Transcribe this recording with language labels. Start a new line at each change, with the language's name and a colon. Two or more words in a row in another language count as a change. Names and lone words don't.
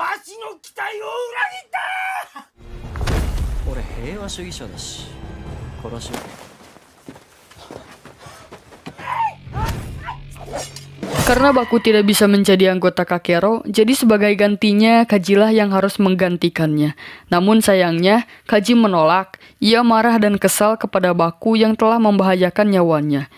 Japanese: ちの期待を裏切った。俺平和主義者だし殺しは。
Indonesian: Karena Baku tidak bisa menjadi anggota Kakero, jadi sebagai gantinya Kajilah yang harus menggantikannya. Namun sayangnya, Kaji menolak. Ia marah dan kesal kepada Baku yang telah membahayakan nyawanya.